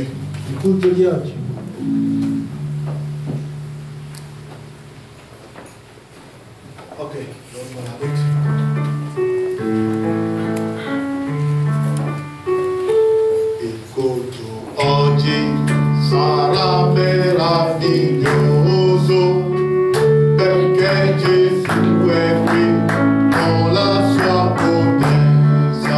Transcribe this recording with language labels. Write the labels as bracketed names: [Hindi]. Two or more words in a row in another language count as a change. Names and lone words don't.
[Italian] Il culto di oggi. [French] Ok, donc on arrête. [Italian] Il culto oggi sarà meraviglioso perché Gesù è qui con la sua potenza.